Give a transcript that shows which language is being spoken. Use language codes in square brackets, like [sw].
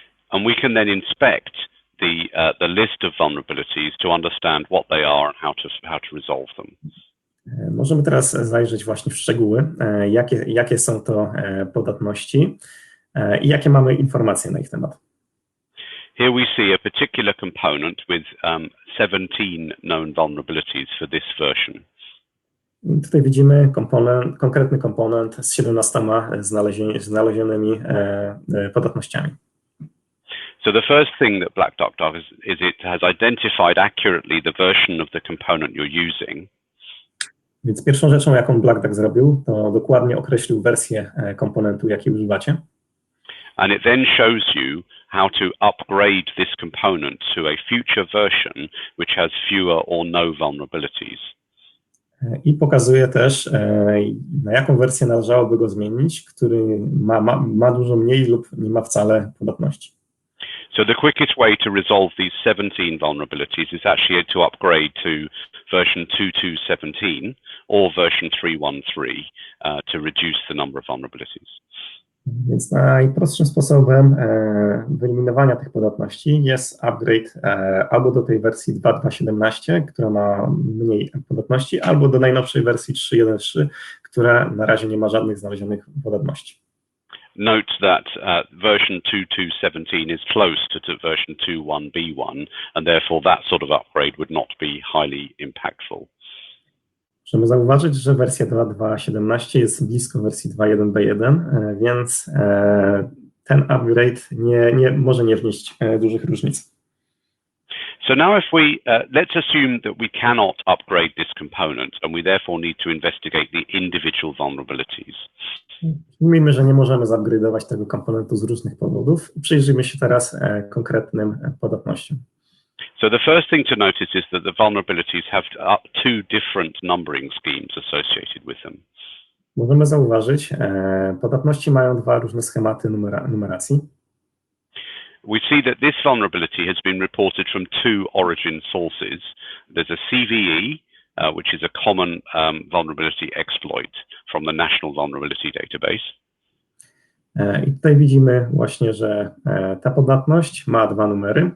[en] And we can then inspect the list of vulnerabilities to understand what they are and how to resolve them. [pl] Możemy teraz zajrzeć właśnie w szczegóły, jakie są to podatności i jakie mamy informacje na ich temat. [en] Here we see a particular component with 17 known vulnerabilities for this version. [pl] Tutaj widzimy konkretny komponent z 17 znalezionymi podatnościami. [en] So the first thing that Black Duck does is it has identified accurately the version of the component you're using. [pl] Więc pierwszą rzeczą, jaką Black Duck zrobił, to dokładnie określił wersję komponentu, jakiej używacie. [en] And it then shows you how to upgrade this component to a future version which has fewer or no vulnerabilities. [pl] I pokazuje też, na jaką wersję należałoby go zmienić, który ma dużo mniej lub nie ma wcale podatności. [en] So the quickest way to resolve these 17 vulnerabilities is actually to upgrade to version 2.2.17 or version 3.1.3 to reduce the number of vulnerabilities. [pl] Więc najprostszym sposobem wyeliminowania tych podatności jest upgrade albo do tej wersji 2.2.17, która ma mniej podatności, albo do najnowszej wersji 3.1.3, która na razie nie ma żadnych znalezionych podatności. [en] Note that version 2.2.17 is close to version 2.1.b1 and therefore that sort of upgrade would not be highly impactful. [pl] Możemy zauważyć, że wersja 2.2.17 jest blisko wersji 2.1.b1, więc ten upgrade może nie wnieść dużych różnic. [en] So now if we, let's assume that we cannot upgrade this component and we therefore need to investigate the individual vulnerabilities. [pl] Mimo, że nie możemy zupgrade'ować tego komponentu z różnych powodów, przyjrzyjmy się teraz konkretnym podatnościom. [en] So the first thing to notice is that the vulnerabilities have two different numbering schemes associated with them. [pl] Możemy zauważyć, podatności mają dwa różne schematy numeracji. [en] We see that this vulnerability has been reported from two origin sources. There's a CVE, which is a common vulnerability exploit from the National Vulnerability Database. [pl] I tutaj widzimy właśnie, że ta podatność ma dwa numery.